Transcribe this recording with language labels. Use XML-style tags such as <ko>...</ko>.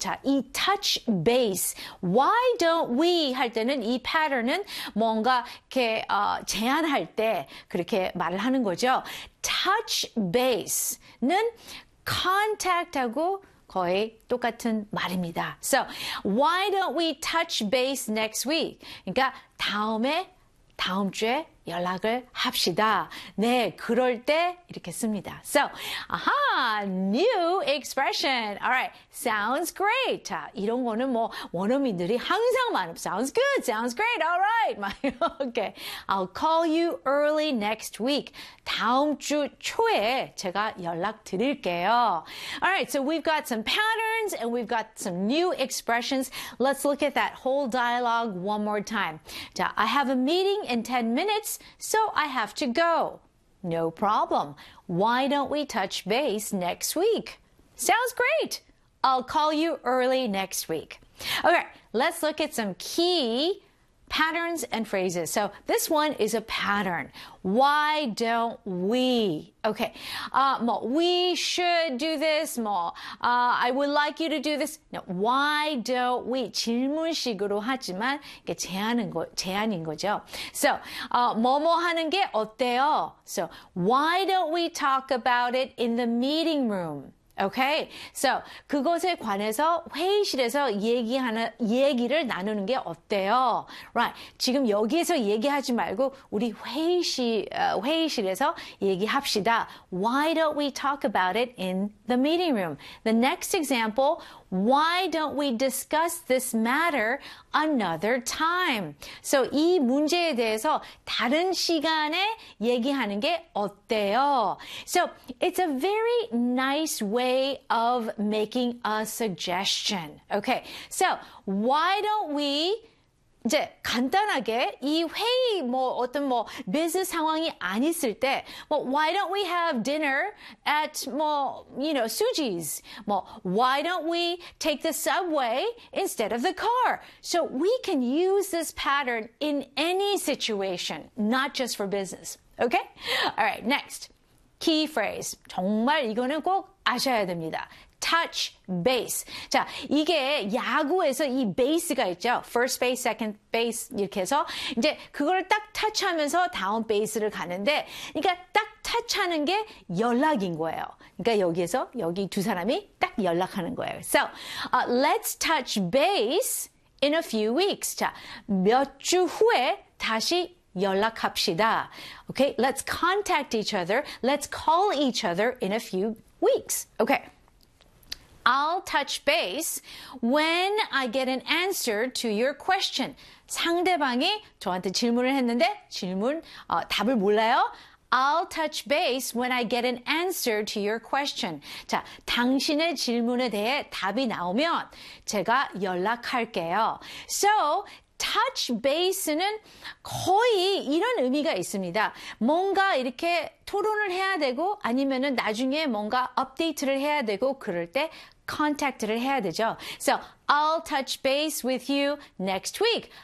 <ko>자, 이 touch base.</ko> <en>Why don't we</en> <ko>할 때는 이 pattern은 뭔가 이렇게 제안할 때 그렇게 말을 하는 거죠. Touch base는 contact하고 거의 똑같은 말입니다.</ko> <en>So, why don't we touch base next week?</en> <ko>그러니까 다음 주에 연락을 합시다. 네, 그럴 때 이렇게 씁니다.</ko> <en>So, aha, new expression. Alright, sounds great.</en> <ko>자, 이런 거는 뭐 원어민들이 항상 많음.</ko> <en>Sounds good, sounds great. Alright, okay. I'll call you early next week.</en> <ko>다음 주 초에 제가 연락 드릴게요.</ko> <en>Alright, so we've got some patterns and we've got some new expressions. Let's look at that whole dialogue one more time. 자, I have a meeting in 10 minutes. So I have to go. No problem. Why don't we touch base next week? Sounds great. I'll call you early next week. Okay, let's look at some key patterns and phrases. So this one is a pattern. Why don't we? Okay, 뭐, we should do this. 뭐, I would like you to do this. No, why don't we?</en> <ko>질문식으로 하지만 이게 제안인 거죠. So, 뭐뭐 하는 게 어때요?</ko> <en>So, why don't we talk about it in the meeting room?</en> <ko>Okay, so 그것에 관해서 회의실에서 얘기를 나누는 게 어때요? Right, 지금 여기에서 얘기하지 말고 우리 회의실에서 얘기합시다.</ko> <en>Why don't we talk about it in the meeting room? The next example, why don't we discuss this matter another time?</en> <ko>So 이 문제에 대해서 다른 시간에 얘기하는 게 어때요?</ko> <en>So it's a very nice way of making a suggestion. Okay, so why don't we</en> <ko>이제 간단하게 이 회의 뭐 어떤 뭐 비즈니스 상황이 안 있을 때 뭐</ko> <en>why don't we have dinner at 뭐 you know Suji's 뭐 why don't we take the subway instead of the car? So we can use this pattern in any situation, not just for business. Okay? All right, next. Key phrase.</en> <ko>정말 이거는 꼭 아셔야 됩니다. Touch base. 자, 이게 야구에서 이 base가 있죠. First base, second base 이렇게 해서 이제 그거를 딱 touch하면서 다음 base를 가는데 그러니까 딱 touch하는 게 연락인 거예요. 그러니까 여기에서 여기 두 사람이 딱 연락하는 거예요.</ko> <en>So, let's touch base in a few weeks.</en> <ko>자, 몇 주 후에 다시 연락합시다.</ko> <en>Okay, let's contact each other. Let's call each other in a few weeks. Okay. I'll touch base when I get an answer to your question.</en> <ko>상대방이 저한테 질문을 했는데 답을 몰라요.</ko> <en>I'll touch base when I get an answer to your question.</en> <ko>자, 당신의 질문에 대해 답이 나오면 제가 연락할게요. So, touch base는 거의 이런 의미가 있습니다. 뭔가 이렇게 토론을 해야 되고 아니면은 나중에 뭔가 업데이트를 해야 되고 그럴 때 contact를 해야 되죠.</ko> <en>So, I'll touch base with you next week.</en>